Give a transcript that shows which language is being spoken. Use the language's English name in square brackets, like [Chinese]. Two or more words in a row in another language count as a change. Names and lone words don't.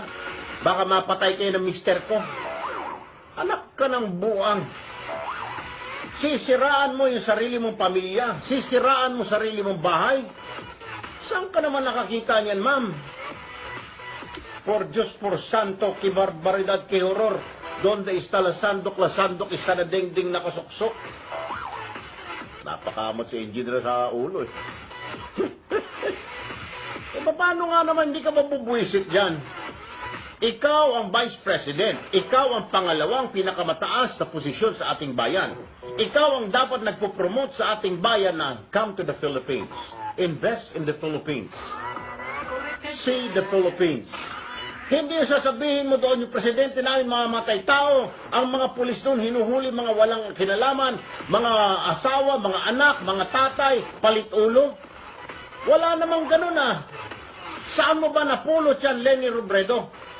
[Filipino] Baka mapatay kayo ng mister ko. Anak ka ng buang. Sisiraan mo yung sarili mong pamilya. Sisiraan mo sarili mong bahay. Saan ka naman nakakita niyan, ma'am? [Spanish] Por Diyos, por santo, que barbaridad, que horror. Donde está la sandok está [Filipino] na dingding nakasuksok. Napakamot si engineer sa ulo eh. E paano nga naman hindi ka mabubwisit dyan? Ikaw ang Vice President. Ikaw ang pangalawang pinakamataas na posisyon sa ating bayan. Ikaw ang dapat nagpo-promote sa ating bayan na [English] come to the Philippines. Invest in the Philippines. See the Philippines. [Filipino] Hindi sasabihin mo doon yung presidente namin mamamatay tao, ang mga pulis doon hinuhuli mga walang kinalaman, mga asawa, mga anak, mga tatay, palit ulo. Wala namang ganun ah. Saan mo ba napulot yan, Leni Robredo?